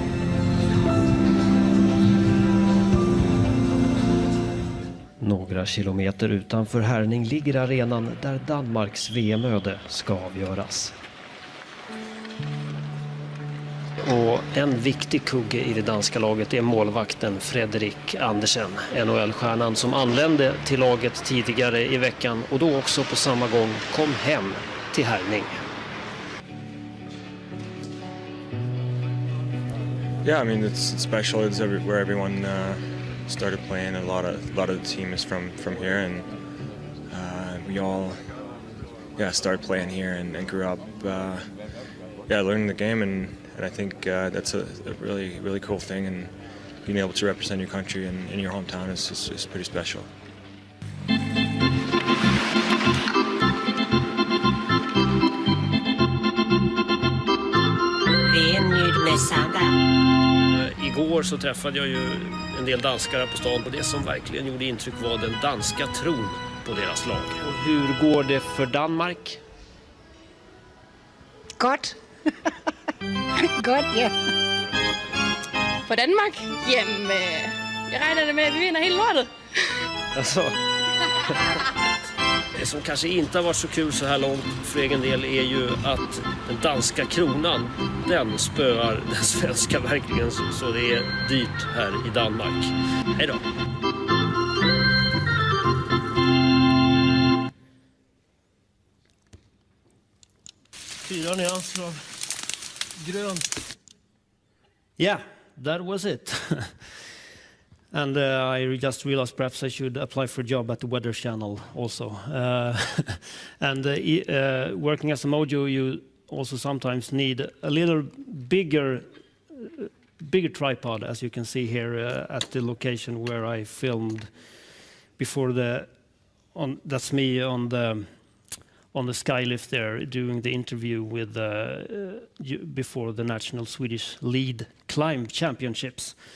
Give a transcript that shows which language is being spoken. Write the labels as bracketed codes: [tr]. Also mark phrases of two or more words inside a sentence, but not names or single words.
[sv] Några kilometer utanför Herning ligger arenan där Danmarks VM-öde ska avgöras. Och en viktig kugge i det danska laget är målvakten Frederik Andersen, NHL-stjärnan som anlände till laget tidigare i veckan och då också på samma gång kom hem till Herning. [en] Yeah, I mean it's special. It's where everyone started playing. A lot of the team is from here, and we all started playing here and grew up learning the game, and I think that's a really cool thing, and being able to represent your country in your hometown is pretty special. [sv] Igår så träffade jag ju en del danskar på stan, och det som verkligen gjorde intryck var den danska tron på deras lag. Och hur går det för Danmark? [da] Godt. Godt, ja. For Danmark? Jamen, jeg regner det med, at vi vinder hele lortet. [sv] Alltså. Det som kanske inte har varit så kul så här långt för egen del är ju att den danska kronan, den spöar den svenska verkligen, så det är dyrt här i Danmark. Hej då! Fyra nyanser av grönt. [en] Yeah, that was it. And I just realized perhaps I should apply for a job at the Weather Channel also. And working as a Mojo, you also sometimes need a little bigger tripod, as you can see here at the location where I filmed before that's me on the skylift there doing the interview with before the national Swedish lead climb championships.